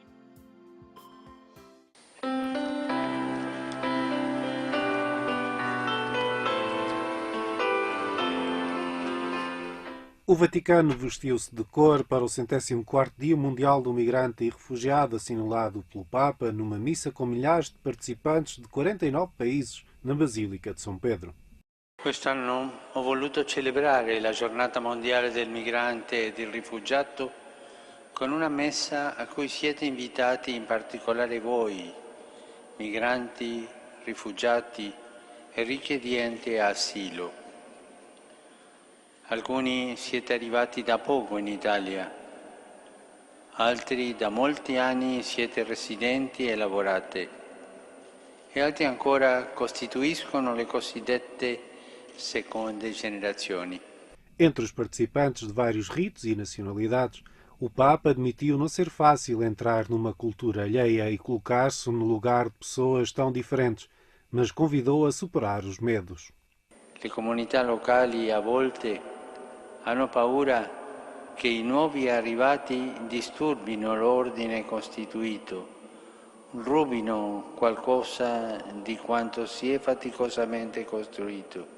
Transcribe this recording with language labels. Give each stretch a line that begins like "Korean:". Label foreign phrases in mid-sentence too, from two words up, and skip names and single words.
Portuguese: O Vaticano vestiu-se de cor para o 104º Dia Mundial do Migrante e Refugiado, assinalado pelo Papa numa missa com milhares de participantes de 49 países na Basílica de São Pedro.
Italian: Quest'anno ho voluto celebrare la Giornata Mondiale del Migrante e del Rifugiato con una messa a cui siete invitati, in particolare voi, migranti, rifugiati e richiedenti asilo. Alcuni siete arrivati da poco in Italia, altri da molti anni siete residenti e lavorate, e altri ancora costituiscono le cosiddette seconde gerazioni.
Portuguese: Entre os participantes de vários ritos e nacionalidades, o Papa admitiu não ser fácil entrar numa cultura alheia e colocar-se no lugar de pessoas tão diferentes, mas convidou a superar os medos.
Italian: Le comunità locali a volte hanno paura che i nuovi arrivati disturbino l'ordine costituito, rubino qualcosa di quanto si è faticosamente costruito.